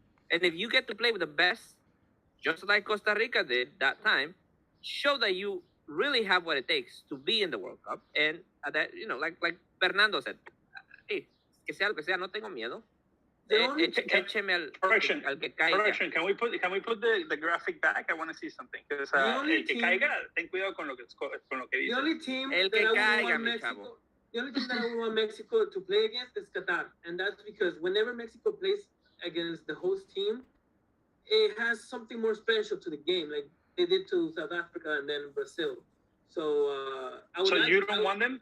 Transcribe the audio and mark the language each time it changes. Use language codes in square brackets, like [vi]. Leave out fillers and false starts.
[en] And if you get to play with the best, just like Costa Rica did that time, show that you really have what it takes to be in the World Cup. And that, you know, like Fernando said, hey, [es] que sea lo que sea, no tengo miedo. Écheme al que caiga. [en] Correction. Can we put the graphic back? I want to see something. [es] Because el que caiga, ten cuidado con lo que dice. [en] The only team [es] el que caiga, mi chavo. [en] The only team that I would want Mexico to play against is Qatar. And that's because whenever Mexico plays against the host team, it has something more special to the game. Like they did to South Africa and then Brazil. So you don't want them?